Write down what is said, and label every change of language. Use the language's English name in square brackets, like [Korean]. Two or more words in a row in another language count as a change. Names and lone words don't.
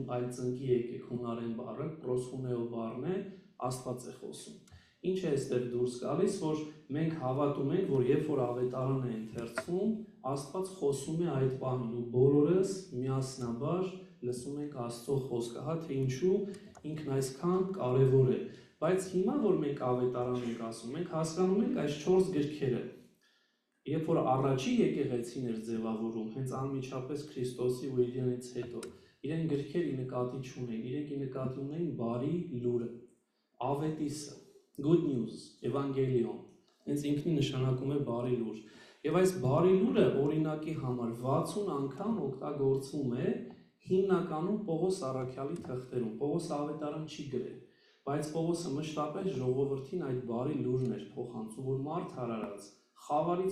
[Armenian] այլ ծնկի եկեք հունարեն բառը, պրոսպունեո բառն է, Աստված է խոսում։ Ինչ է այստեղ դուրս գալիս, որ մենք հավատում ենք, որ երբ որ ավետարանը են թերցվում, Աստված խոսում է այդ պահին ու բոլորս միասնաբար լսում ենք Աստծո խոսքը, հա թե ինչու ինքն այսքան կարևոր է։ Բայց հիմա, որ մենք ավետարան ենք ասում, մենք հասկանում ենք այս 4 գրքերը, երբ որ առաջի եկեղեցին էր ձևավորում, հենց անմիջապես Քրիստոսի ու իրենից հետո, իրեն գրքերի նկատի չունեին, իրենք նկատի ունեին բարի լուրը, ավետիսը, [English] good news, Evangelion, [Armenian] հենց ինքնին նշանակում է բարի լուր։ Եվ այս բարի լուրը օրինակի համար 60 անգամ օգտագործվում է հիմնականում Պողոս առաքյալի թղթերում, Պողոս ավետարան չի գրել, բայց Պողոսը մշտապես ժողովրդին այդ բարի լուրն էր փոխանցում, որ մարդ հարարած, խավարից